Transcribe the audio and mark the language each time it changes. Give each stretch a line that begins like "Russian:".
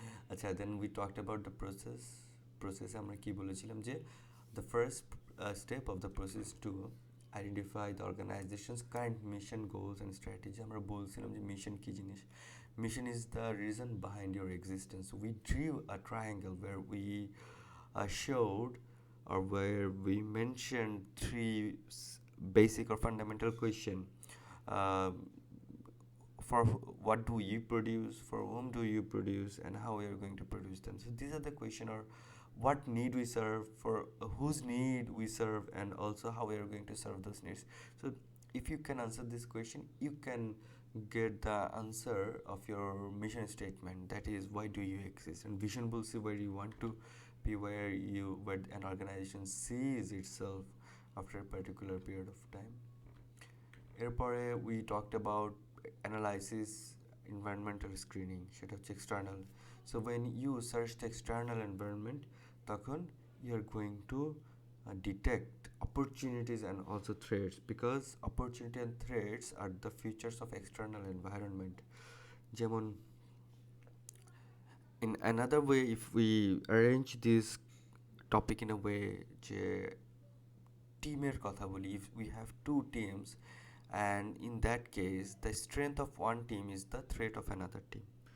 English: আচ্ছা, then we talked about the প্রসেসে
Bangla: আমরা কী বলেছিলাম যে
English: The first step of the process to identify the organization's current mission goals and strategy.
Bangla: আমরা বলছিলাম যে মিশন কী জিনিস।
English: Mission is the reason behind your existence. We drew a triangle where we showed or where we mentioned three basic or fundamental question. Um, for what do you produce, for whom do you produce, and how we are going to produce them. So these are the question, or what need we serve, for whose need we serve, and also how we are going to serve those needs. So if you can answer this question, you can get the answer of your mission statement, that is why do you exist, and vision will see where you want to be, where an organization sees itself after a particular period of time.
Bangla: এরপরে
English: we talked about analysis environmental screening,
Bangla: সেটা হচ্ছে
English: External. So when you search the external environment,
Bangla: তখন
English: You are going to detect opportunities and also threats, because opportunity and threats are the features of external environment.
Bangla: যেমন
English: in another way, if we arrange this topic in a way
Bangla: যে টিমের কথা বলি,
English: if we have two teams, and in that case the strength of one team is the threat of another team.